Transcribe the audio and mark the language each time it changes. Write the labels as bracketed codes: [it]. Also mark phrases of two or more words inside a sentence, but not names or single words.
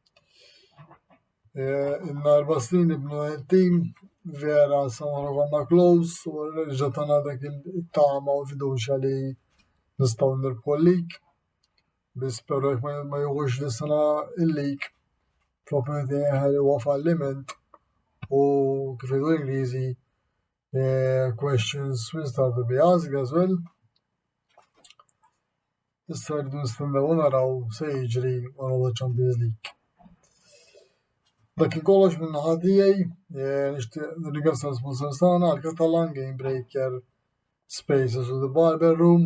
[mt] Inna 4 snin nibnu il-tim vera sa ma konna close u reġgħet tagħna dak it-tama u l-fiduċja li nistgħu nirbħu l-lig. Biss però jekk ma jieħux dis-sena il-lig fl-opinjoni tiegħi huwa falliment u kif jgħidu l-Ingliżi [en] questions will start to be asked as well. [mt] Issa rridu nistennew u naraw se jiġri wara Champions League. Dak kien kollox minn naħa tiegħi, nixtieq nirringrazzja l-sponsors tagħna għall-Catalan Game Breaker, Spaces u The Barber Room.